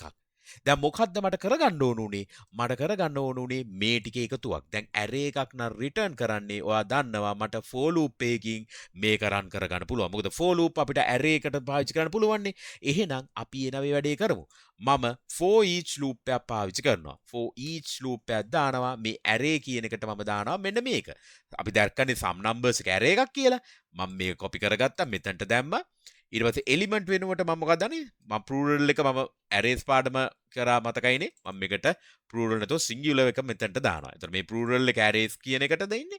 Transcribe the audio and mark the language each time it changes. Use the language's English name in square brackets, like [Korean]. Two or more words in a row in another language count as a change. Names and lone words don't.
[Sinhala] දැන් මොකද්ද මට කරගන්න ඕන උනේ? මට කරගන්න ඕන උනේ මේ ටික එකතුවක්. දැන් ඇරේ එකක් නම් රිටර්න් කරන්නේ ඔයා දන්නවා මට [English] for loop [Sinhala] එකකින් මේක රන් කරගන්න පුළුවන්. මොකද [English] for loop [Sinhala] අපිට ඇරේ එකට පාවිච්චි කරන්න පුළුවන්නේ. එහෙනම් අපි එන මේ වැඩේ කරමු. මම [English] for each loop [Sinhala] එකක් පාවිච්චි කරනවා. [English] for each loop [Sinhala] එකක් දානවා මේ ඇරේ කියන එකට මම දානවා මෙන්න මේක. අපි දැක්කනේ [English] some numbers [Sinhala] එක ඇරේ එකක් කියලා. මම මේක copy කරගත්තා මෙතනට දැම්මා. ඊට පස්සේ එලිමන්ට් වෙනුවට මම මොකක්ද දන්නේ? මම plural එක මම arrays පාඩම කරා මතකයිනේ. මම මේකට plural නැතෝ singular එක මෙතනට දානවා. එතකොට මේ plural එක arrays කියන එකට දෙන්නේ.